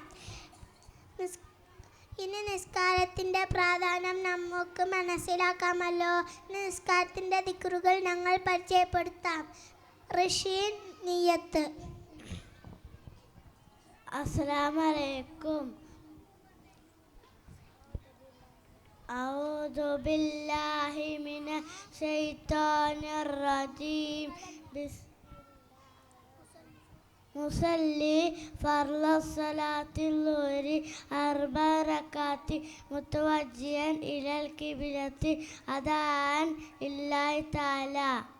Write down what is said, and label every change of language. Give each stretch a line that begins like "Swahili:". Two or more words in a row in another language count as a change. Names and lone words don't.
Malayalam: ഇനി നിസ്കാരത്തിൻ്റെ പ്രാധാന്യം നമുക്ക് മനസ്സിലാക്കാമല്ലോ. നിസ്കാരത്തിൻ്റെ ദിക്റുകൾ ഞങ്ങൾ പരിചയപ്പെടുത്താം. റഷീദ് നിയ്യത്ത്.
Arabic: السلام عليكم. أعوذ بالله من الشيطان الرجيم. مصلي فرض الصلاة الظهر 4 ركعات متوجها إلى القبلة أداء لله تعالى.